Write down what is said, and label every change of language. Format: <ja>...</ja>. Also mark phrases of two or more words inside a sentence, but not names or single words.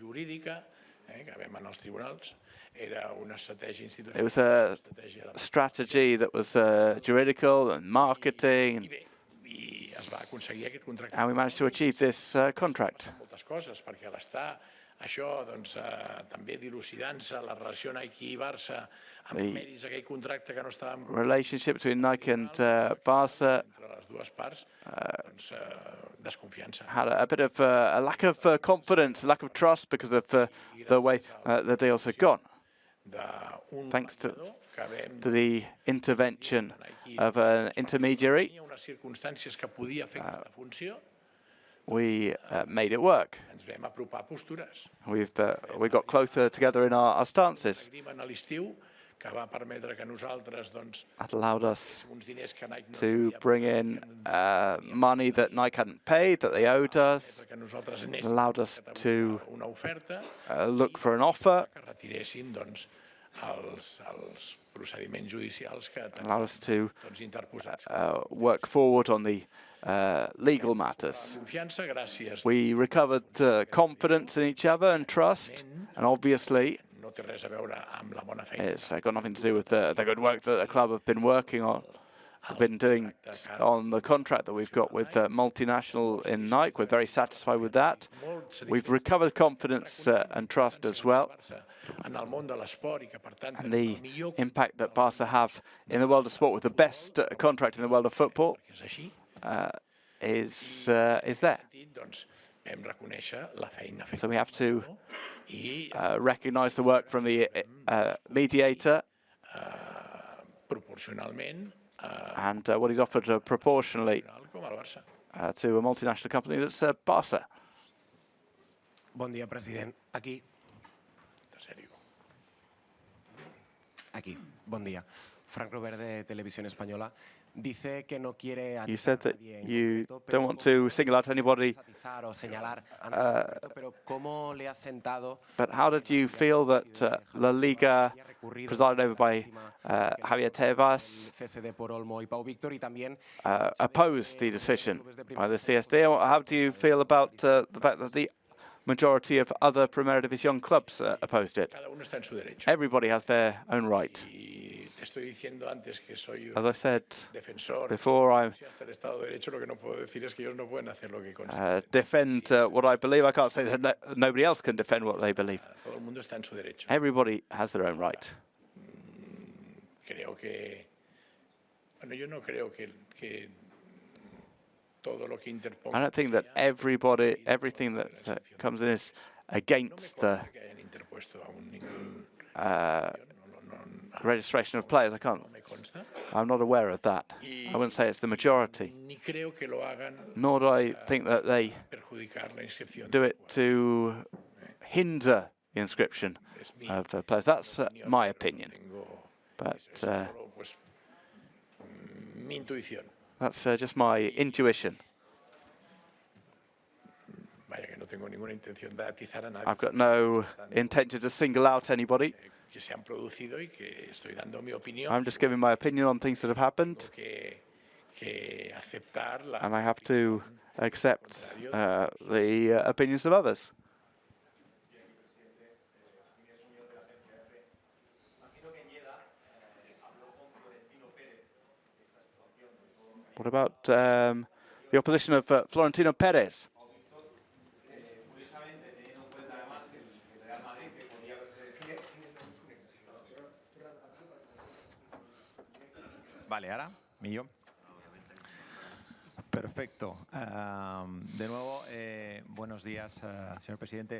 <en>It was a strategy that was juridical and marketing, and we managed to achieve this contract.</en> <ca>Això, doncs, també dilucidant-se la relació Nike-Barça amb mèrits d'aquell contracte que no estàvem...</ca> <en>Relationship between Nike and Barca</en> <ca>entre les dues parts, doncs, desconfiança.</ca> <en>had a bit of a lack of confidence, a lack of trust because of the way the deals had gone. Thanks to the intervention of an intermediary,</en> <ca>circumstàncies que podia fer aquesta funció,</ca> <en>we made it work.</en> <ca>ens vam apropar postures.</ca> <en>We got closer together in our stances.</en> <ca>Agreement a l'estiu que va permetre que nosaltres, doncs,</ca> <en>That allowed us</en> <ca>uns diners que Nike no</ca> <en>to bring in money that Nike hadn't paid, that they owed us.</en> <ca>que nosaltres</ca> <en>It allowed us to</en> <ca>una oferta</ca> <en>look for an offer.</en> <ca>que retiressin, doncs, els procediments judicials que</ca> <en>Allowed us to</en> <ca>doncs, interposats.</ca> <en>work forward on the legal matters.</en> <ca>Confiança, gràcies.</ca> <en>We recovered confidence in each other and trust, and obviously</en> <ca>No té res a veure amb la bona feina.</ca> <en>it's got nothing to do with the good work that the club have been working on. Have been doing on the contract that we've got with multinational in Nike. We're very satisfied with that. We've recovered confidence and trust as well.</en> <ca>En el món de l'esport i que, per tant,</ca> <en>And the impact that Barca have in the world of sport with the best contract in the world of football is there.</en> <ca>doncs, vam reconèixer la feina feta.</ca> <en>So we have to recognise the work from the mediator</en> <ca>proporcionalment</ca> <en>and what he's offered proportionally</en> <ca>com al Barça.</ca> <en>to a multinational company that's Barca.</en> <ca>Bon dia, president. Aquí. Aquí. Bon dia.</ca> <es>Frank Robert de Televisión Española. Dice que no quiere</es> <en>You said that you don't want to single out anybody,</en> <es>o señalar pero ¿cómo le ha sentado</es> <en>but how did you feel that La Liga, presided over by Javier Tebas,</en> <es>cese de por Olmo y Pau Víctor y también</es> <en>opposed the decision by the CSD? How do you feel about the fact that the majority of other Primera División clubs opposed it?</en> <es>Cada uno está en su derecho.</es> <en>Everybody has their own right.</en> <es>Y te estoy diciendo antes que soy un</es> <en>As I said</en> <es>defensor</es> <en>before, I</en> <es>del Estado de Derecho. Lo que no puedo decir es que ellos no pueden hacer lo que</es> <en>defend what I believe. I can't say that nobody else can defend what they believe.</en> <es>Todo el mundo está en su derecho.</es> <en>Everybody has their own right.</en> <es>Creo que, bueno, yo no creo que todo lo que interponga.</es> <en>I don't think that everything that comes in is against the</en> <es>que hayan interpuesto aún ningún</es> <en>registration of players. I'm not aware of that. I wouldn't say it's the majority.</en> <es>Ni creo que lo hagan</es> <en>Nor do I think that they</en> <es>perjudicar la inscripción.</es> <en>do it to hinder the inscription of players. That's my opinion. But</en> <es>Pues, mi intuición.</es> <en>that's just my intuition.</en> <es>Vaya que no tengo ninguna intención de atizar a nadie.</es> <en>I've got no intention to single out anybody.</en> <es>Que se han producido y que estoy dando mi opinión.</es> <en>I'm just giving my opinion on things that have happened.</en> <es>Que aceptar la</es> <en>And I have to accept the opinions of others. What about the opposition of Florentino Perez?</en> <es>Vale, ahora, millón. Perfecto. De nuevo, buenos días, señor presidente.</es>